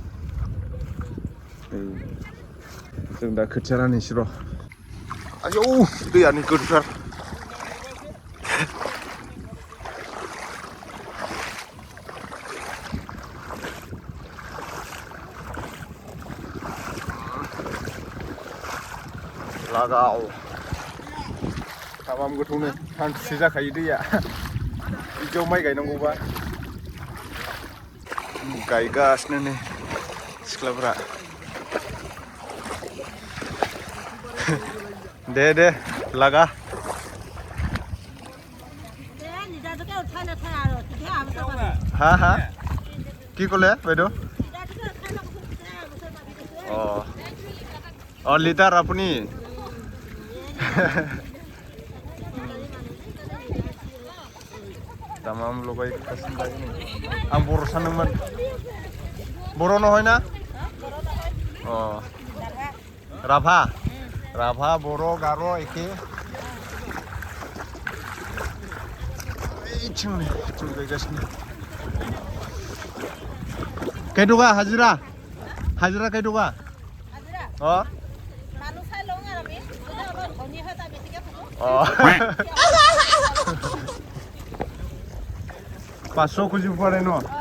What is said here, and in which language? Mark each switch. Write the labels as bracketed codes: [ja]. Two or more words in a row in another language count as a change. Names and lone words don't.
[brx] जों दा खोथिया राननोसै र' आयौ दैयानो गोथौथार लागाव हाबाम गोथौनो हान्थुसे जाखायो दैया बिदियाव माइ गायनांगौबा गायगासिनो नै सिख्लाफ्रा दे लागा [as] হা কি ক'লে বাইদেউ অঁ লিটাৰ আপুনি [brx] दामाम लगायगासिनो दायो नै आं बर' सानदोंमोन बर' नहय ना अ राभा बर' गार' एखे ओइथिं गायगासिनो कैटका हाजिरा कैटका अ [as] 500 খুজিব পাৰে ন